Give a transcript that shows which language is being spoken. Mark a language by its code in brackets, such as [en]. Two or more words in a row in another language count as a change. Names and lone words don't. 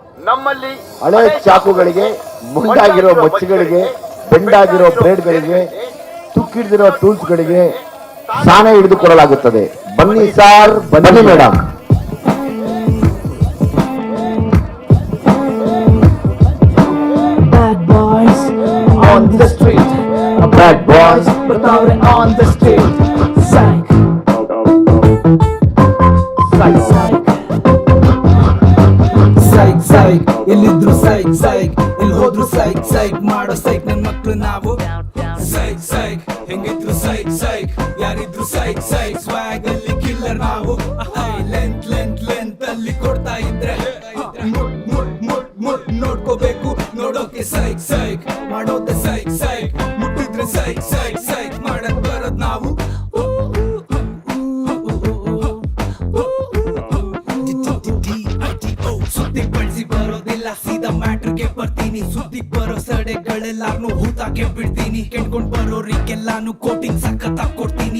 [kn] ನಮ್ಮಲ್ಲಿ ಹಳೆ ಚಾಕುಗಳಿಗೆ, ಮುಂಡಾಗಿರೋ ಮಚ್ಚಿಗಳಿಗೆ, ಬೆಂಡಾಗಿರೋ ಬ್ಲೇಡ್ಗಳಿಗೆ, ತುಕ್ಕಿಡಿದಿರೋ ಟೂಲ್ಸ್ಗಳಿಗೆ ಸಾನೆ ಹಿಡಿದುಕೊಳ್ಳಲಾಗುತ್ತದೆ. ಬನ್ನಿ ಸಾರ್, ಬನ್ನಿ ಮೇಡಮ್. [en] On the street, Bad boys [kn] ಬರ್ತಾವ್ರೆ [en] on the street. Psych, psych, psych, ಎಲ್ಲಿದ್ರು psych, psych, [kn] ಎಲ್ಲಿ ಹೋದ್ರು [en] psych, psych [kn] ಮಾಡೋ psych ನನ್ ಮಕ್ಳು ನಾವು. [en] Psych, psych, ಹೆಂಗಿದ್ರು psych, psych, ಯಾರಿದ್ರು psych, psych, [kn] swag ಅಲ್ಲಿ killer ನಾವು. [en] Length, length, length [kn] ಅಲ್ಲಿ ಕೊಡ್ತಾ ಇದ್ರೆ ಮುಟ್ ನೋಡ್ಕೋಬೇಕು, ನೋಡೋಕೆ [en] psych, psych, [kn] ಮಾಡೋದೆ [en] psych, psych, [kn] ಮುಟ್ಟಿದ್ರೆ [en] psych, psych, psych [kn] ಮಾಡಕ್ ಬರೋದ್ ನಾವು. ಸುದ್ದಿ ಬಳಸಿ ಬರೋದಿಲ್ಲ, ಸೀದಾ ಮ್ಯಾಟ್ರಿಗೆ ಬರ್ತೀನಿ. ಸುದ್ದಿ ಬರೋ ಸಡೆಗಳೆಲ್ಲಾನು ಹೂತಾಕೆ ಬಿಡ್ತೀನಿ. ಕೆಣ್ಕೊಂಡ್ ಬರೋರಿಗೆಲ್ಲಾನು ಕೋಟಿಂಗ್ ಸಖತ್ತಾಗ್ ಕೊಡ್ತೀನಿ.